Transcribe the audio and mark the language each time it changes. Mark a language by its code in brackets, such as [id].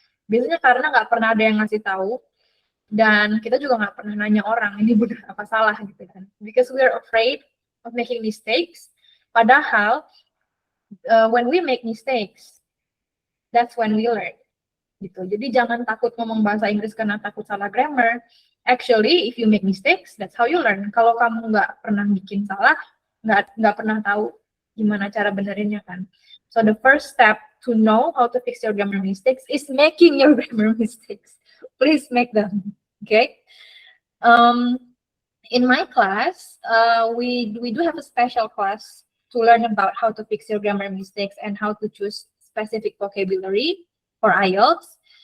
[id] Biasanya karena nggak pernah ada yang ngasih tahu, dan kita juga nggak pernah nanya orang ini benar apa salah gitu kan, [en] because we are afraid of making mistakes. [id] Padahal [en] when we make mistakes, that's when we learn gitu. [id] Jadi jangan takut ngomong bahasa Inggris karena takut salah grammar. [en] Actually, if you make mistakes, that's how you learn. [id] Kalau kamu nggak pernah bikin salah, nggak pernah tahu gimana cara benerinnya kan. [en] So the first step to know how to fix your grammar mistakes is making your grammar mistakes. Please make them. Okay. In my class, we do have a special class to learn about how to fix your grammar mistakes and how to choose specific vocabulary for IELTS.